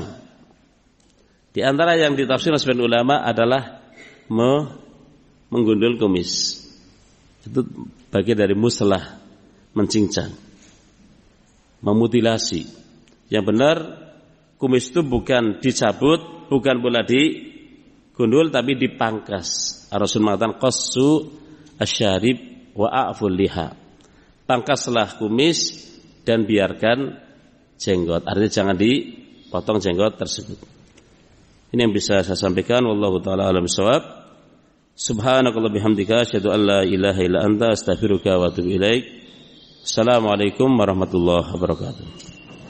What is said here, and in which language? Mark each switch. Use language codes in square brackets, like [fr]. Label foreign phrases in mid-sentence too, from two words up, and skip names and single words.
[id] Di antara yang ditafsir sebagian ulama adalah menggundul kumis. Itu bagian dari muslah, mencincang, memutilasi. Yang benar, kumis itu bukan dicabut, bukan pula digundul, tapi dipangkas. Rasul mengatakan [ar] قصوا الشوارب وأعفوا اللحى. [id] Pangkaslah kumis dan biarkan jenggot. Artinya jangan dipotong jenggot tersebut. Ini yang bisa saya sampaikan. [ar] والله تعالى أعلم بالصواب. سبحانك اللهم بحمدك أشهد أن لا إله إلا أنت أستغفرك وأتوب إليك. السلام عليكم ورحمة الله وبركاته.